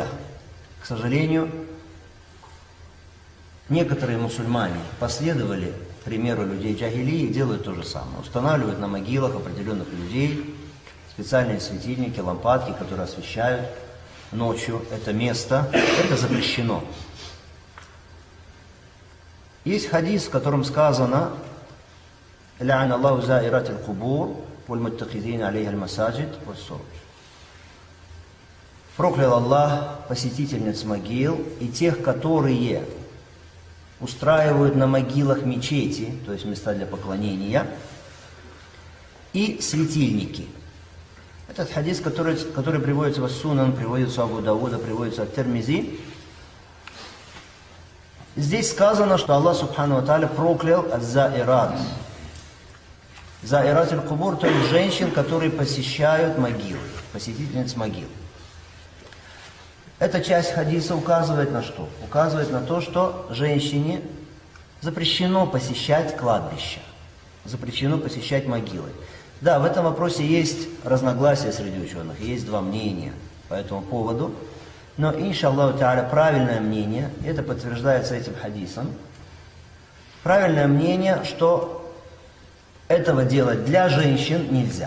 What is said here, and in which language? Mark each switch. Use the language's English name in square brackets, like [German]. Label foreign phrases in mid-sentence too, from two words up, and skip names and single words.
[Russian] К сожалению, некоторые мусульмане последовали примеру людей джахилии и делают то же самое. Устанавливают на могилах определенных людей специальные светильники, лампадки, которые освещают ночью это место. Это запрещено. Есть хадис, в котором сказано: [Arabic] «لعن الله زائرات القبور، والمتخذين عليها المساجد، والسرج». [Russian] Проклял Аллах посетительниц могил и тех, которые устраивают на могилах мечети, то есть места для поклонения, и светильники. Этот хадис, который приводится в Ас-Сунан, приводится в Абу Дауда, приводится от Тирмизи. Здесь сказано, что [Arabic] الله سبحانه وتعالى [Russian] проклял az-заират. [Arabic] زائرات القبور, [Russian] то есть женщин, которые посещают могилы, посетительниц могил. Эта часть хадиса указывает на что? Указывает на то, что женщине запрещено посещать кладбища, запрещено посещать могилы. Да, в этом вопросе есть разногласия среди ученых, есть два мнения по этому поводу, но, [Arabic] إن شاء الله تعالى, [Russian] правильное мнение, это подтверждается этим хадисом, правильное мнение, что этого делать для женщин нельзя.